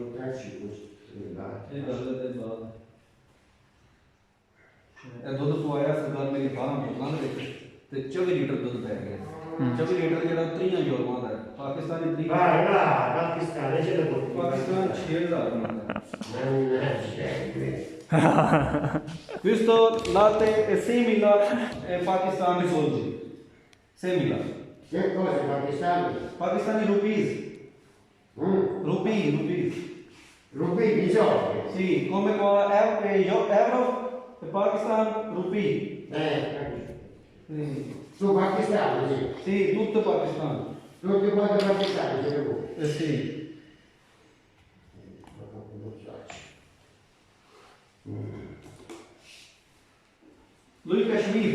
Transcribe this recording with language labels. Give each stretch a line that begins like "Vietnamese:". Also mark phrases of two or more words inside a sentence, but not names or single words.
Punjabi: ਇਹ ਗੱਲ ਦੇ ਬਾਅਦ ਇਹ ਦੁੱਧ ਪਵਾਇਆ ਸਰਕਾਰ ਮੇਰੀ 12 ਬੋਤਲਾਂ ਦੇ ਵਿੱਚ ਤੇ 24 ਲੀਟਰ ਦੁੱਧ ਪੈ ਗਿਆ। 24 ਲੀਟਰ ਜਿਹੜਾ 30 ਯੂਰੋ ਦਾ ਹੈ। ਪਾਕਿਸਤਾਨੀ 30 ਪਾਕਿਸਤਾਨ 6000 ਦਾ।
Italian: Questo latte è simile Pakistan soldi. Simile. Che cosa pakistani?
English: Pakistani rupees. Rupees.
Italian: Rupee di soldi? Sì, come con euro e Pakistan rupee. Capito. Sì, Tu pakistani, sì. sì, tutto Pakistan. Tutti quanti pakistani, siete voi. Sì. Lui Kashmir.